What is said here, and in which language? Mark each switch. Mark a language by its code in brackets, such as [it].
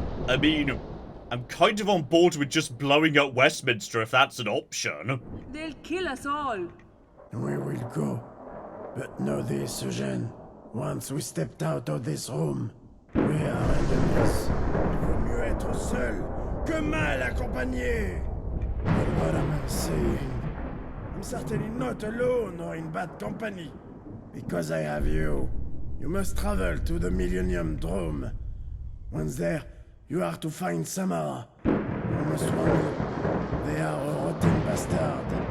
[en] I mean, I'm kind of on board with just blowing up Westminster if that's an option. They'll kill us all. We will go. But know this, Eugène. Once we stepped out of this room, we are enemies. [fr] Il vaut mieux être seul que mal accompagné. [en] But what am I saying? I'm certainly not alone or in bad company. Because I have you. You must travel to the Millennium Dome. Once there, you are to find Samara. You must warn you. They are a rotten bastard.